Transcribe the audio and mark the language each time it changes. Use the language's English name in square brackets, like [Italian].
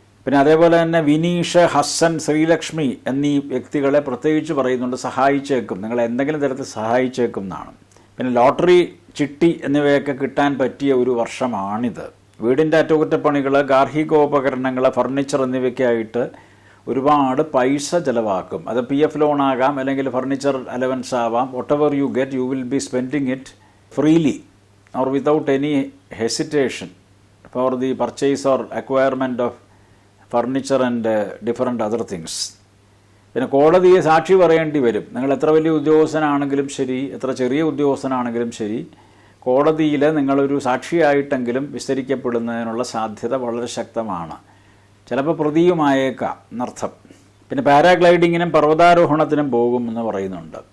[Malayalam] പിന്നെ അതേപോലെ തന്നെ വിനീഷ്, ഹസൻ, ശ്രീലക്ഷ്മി എന്നീ വ്യക്തികളെ പ്രത്യേകിച്ച് പറയുന്നുണ്ട്, സഹായിച്ചേക്കും, നിങ്ങളെ എന്തെങ്കിലും തരത്തിൽ സഹായിച്ചേക്കും എന്നാണ്. പിന്നെ ലോട്ടറി, ചിട്ടി എന്നിവയൊക്കെ കിട്ടാൻ പറ്റിയ ഒരു വർഷമാണിത്. വീടിൻ്റെ അറ്റകുറ്റപ്പണികൾ, ഗാർഹികോപകരണങ്ങൾ, ഫർണിച്ചർ എന്നിവയ്ക്കായിട്ട് ഒരുപാട് പൈസ ചിലവാക്കും. അത് PF ലോൺ ആകാം, അല്ലെങ്കിൽ ഫർണിച്ചർ അലവൻസ് ആവാം. [English] Whatever you get, you will be spending it freely or without any hesitation for the purchase or acquirement of furniture and different other things. [Malayalam] പിന്നെ കോടതിയെ സാക്ഷി പറയേണ്ടി വരും. നിങ്ങൾ എത്ര വലിയ ഉദ്യോഗസ്ഥനാണെങ്കിലും ശരി, എത്ര ചെറിയ ഉദ്യോഗസ്ഥനാണെങ്കിലും ശരി, കോടതിയിൽ നിങ്ങളൊരു സാക്ഷിയായിട്ടെങ്കിലും വിസ്തരിക്കപ്പെടുന്നതിനുള്ള സാധ്യത വളരെ ശക്തമാണ്. ചിലപ്പോൾ പ്രതിയുമായേക്കാം എന്നർത്ഥം. പിന്നെ പാരാഗ്ലൈഡിങ്ങിനും പർവ്വതാരോഹണത്തിനും പോകും എന്ന് പറയുന്നുണ്ട്.